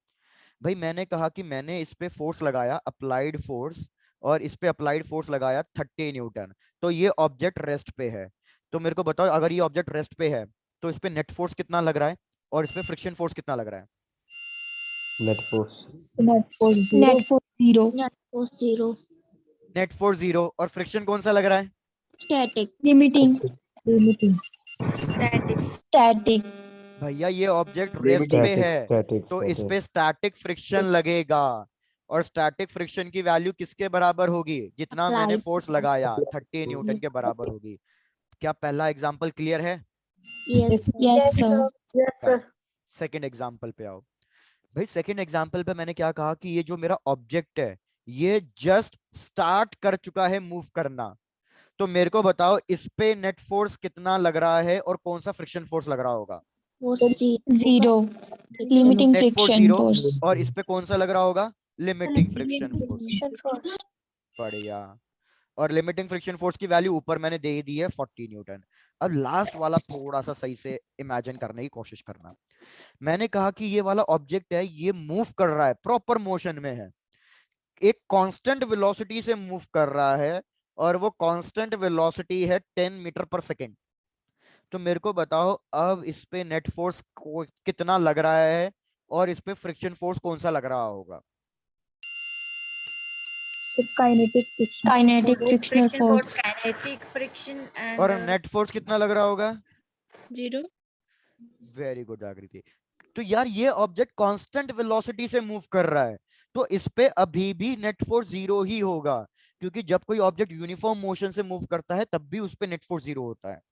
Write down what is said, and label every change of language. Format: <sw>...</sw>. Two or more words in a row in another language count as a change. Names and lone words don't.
<hi>भाई मैंने कहा कि मैंने इस पे फोर्स लगाया,</hi> <en>applied force,</en> <hi>और इस पे</hi> <en>applied force</en> <hi>लगाया 30 न्यूटन, तो ये ऑब्जेक्ट रेस्ट पे है। तो मेरे को बताओ, अगर ये ऑब्जेक्ट रेस्ट पे है तो इस पे</hi> <en>net force</en> <hi>कितना लग रहा है और इस पे</hi> <en>friction force</en> <hi>कितना लग रहा है?</hi> <en>net force Net force 0. Net force 0. net force</en> <hi>0, और फ्रिक्शन कौन सा लग रहा है?</hi> <en>Static. Limiting. Static. Static.</en> <hi>भैया ये ऑब्जेक्ट रेस्ट पे</hi> <en>स्टैटिक</en> <hi>है</hi> <en>स्टैटिक</en> <hi>तो इस पे</hi> <en>static friction</en> <hi>लगेगा, और</hi> <en>static friction</en> <hi>की वैल्यू किसके बराबर होगी? जितना मैंने</hi> <en>Applied.</en> <hi>फोर्स लगाया 30 न्यूटन के बराबर होगी। क्या पहला एग्जांपल क्लियर है?</hi> <en>Yes. Yes, sir. second example</en> <hi>पे आओ। भाई</hi> <en>second example</en> <hi>पे मैंने क्या कहा कि ये जो मेरा ऑब्जेक्ट है ये</hi> <en>just start</en> <hi>कर चुका है मूव करना, तो मेरे को बताओ इस पे</hi> <en>net force</en> <hi>कितना लग रहा है और कौन सा</hi> <en>friction force</en> <hi>लग रहा होगा?</hi> <en>Force 0. 0. Limiting net force friction 0, force.</en> <hi>और इस पे कौन सा लग रहा होगा?</hi> <en>limiting friction force.</en> <hi>बढ़िया। और</hi> <en>limiting friction force</en> <hi>की वैल्यू ऊपर मैंने दे दी है 40 न्यूटन। अब लास्ट वाला थोड़ा सा सही से इमेजिन करने की कोशिश करना। मैंने कहा कि ये वाला ऑब्जेक्ट है, ये मूव कर रहा है,</hi> <en>proper motion</en> <hi>में है, एक</hi> <en>constant velocity</en> <hi>से मूव कर रहा है, और वो</hi> <en>constant velocity</en> <hi>है 10</hi> <en>meter per second.</en> <hi>तो मेरे को बताओ अब इस पे</hi> <en>net force</en> <hi>कितना लग रहा है और इस पे</hi> <en>friction force</en> <hi>कौन सा लग रहा होगा?</hi> <en>Kinetic friction. Kinetic frictional force. kinetic friction and</en> <hi>और</hi> <en>net force</en> <hi>कितना लग रहा होगा?</hi> <en>0. very good आकृति।</en> <hi>तो यार ये ऑब्जेक्ट</hi> <en>constant velocity</en> <hi>से मूव कर रहा है, तो इस पे अभी भी</hi> <en>net force</en> <hi>0 ही होगा, क्योंकि जब कोई ऑब्जेक्ट</hi> <en>uniform motion</en> <hi>से मूव करता है तब भी उस पे</hi> <en>net force</en> <hi>0 होता है।</hi>